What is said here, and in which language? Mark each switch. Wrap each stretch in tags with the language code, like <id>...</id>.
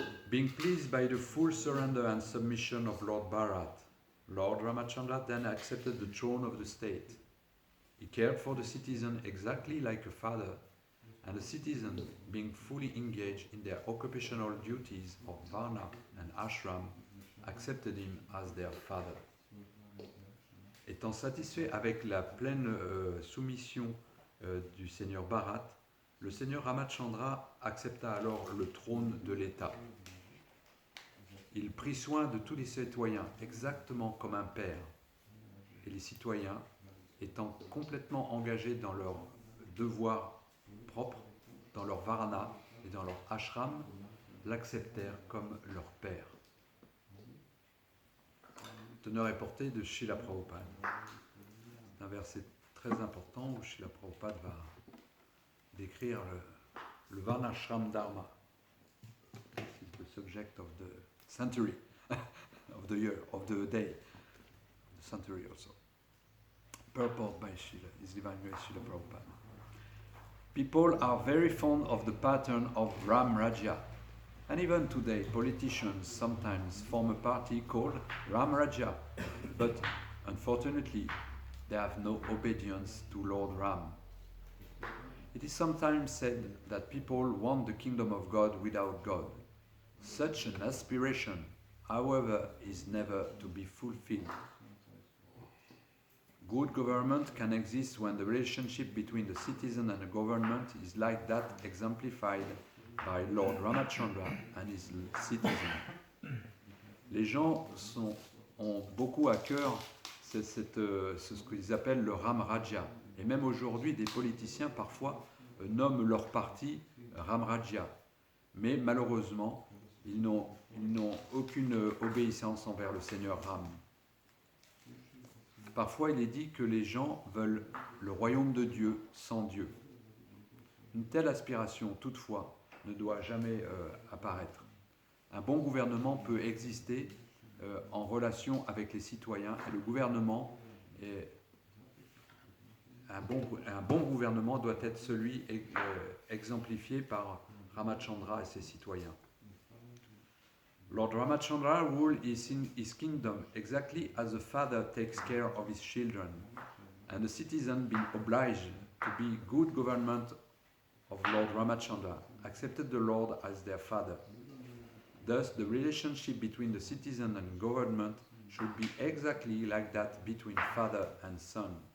<en>Being pleased by the full surrender and submission of Lord Bharat, Lord Ramachandra then accepted the throne of the state. He cared for the citizen exactly like a father, and the citizens, being fully engaged in their occupational duties of Varna and Ashram, accepted him as their father.</en> <fr>Étant satisfait avec la pleine soumission du Seigneur Bharat, le Seigneur Ramachandra accepta alors le trône de l'État. Il prit soin de tous les citoyens exactement comme un père, et les citoyens, étant complètement engagés dans leurs devoirs propres, dans leur varana et dans leur ashram, l'acceptèrent comme leur père. Teneur et portée de Srila Prabhupada. C'est un verset très important où Srila Prabhupada va décrire le varnashram dharma. C'est</fr> <en>the subject of the century, of the year, of the day, the century also. Purport by His Divine Grace Srila Prabhupada. People are very fond of the pattern of Ram Rajya, and even today politicians sometimes form a party called Ram Rajya, but unfortunately they have no obedience to Lord Ram. It is sometimes said that people want the kingdom of God without God. Such an aspiration, however, is never to be fulfilled. Good government can exist when the relationship between the citizen and the government is like that exemplified by Lord Ramachandra and his citizens.</en> <fr>Les gens ont beaucoup à cœur ce qu'ils appellent le Ram Rajya. Et même aujourd'hui, des politiciens parfois nomment leur parti Ram Rajya. Mais malheureusement, ils n'ont aucune obéissance envers le Seigneur Ram. Parfois, il est dit que les gens veulent le royaume de Dieu sans Dieu. Une telle aspiration, toutefois, ne doit jamais apparaître. Un bon gouvernement peut exister en relation avec les citoyens et le gouvernement un bon gouvernement doit être celui exemplifié par Ramachandra et ses citoyens.</fr> <en>Lord Ramachandra ruled his kingdom exactly as a father takes care of his children, and the citizens being obliged to be good government of Lord Ramachandra, accepted the Lord as their father. Thus, the relationship between the citizen and government should be exactly like that between father and son.</en>